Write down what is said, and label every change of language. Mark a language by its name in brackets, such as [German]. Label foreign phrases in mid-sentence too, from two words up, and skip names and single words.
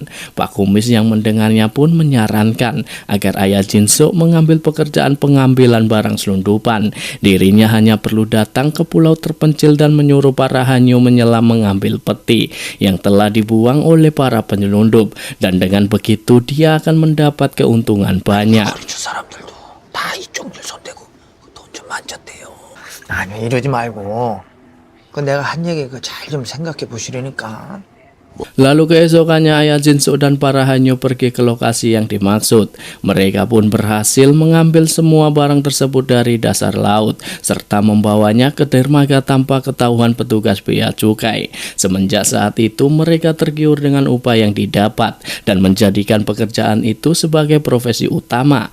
[Indonesian] Pak Kumis yang mendengarnya pun menyarankan agar ayah Jinso mengambil pekerjaan pengambilan barang selundupan. Dirinya hanya perlu datang ke pulau terpencil dan menyuruh para hanyo menyelam mengambil peti yang telah dibuang oleh para penyelundup, dan dengan begitu dia akan mendapat keuntungan banyak. [Korean] 주 사람들도 다 이쪽 일 손대고 돈 좀 만졌대요. 아니 이러지 말고 그 내가 한 얘기 그 잘 좀 생각해 보시라니까. [Indonesian] Lalu keesokannya ayah Jinso dan para hanyo pergi ke lokasi yang dimaksud. Mereka pun berhasil mengambil semua barang tersebut dari dasar laut serta membawanya ke dermaga tanpa ketahuan petugas bea cukai. Semenjak saat itu mereka tergiur dengan upah yang didapat dan menjadikan pekerjaan itu sebagai profesi utama.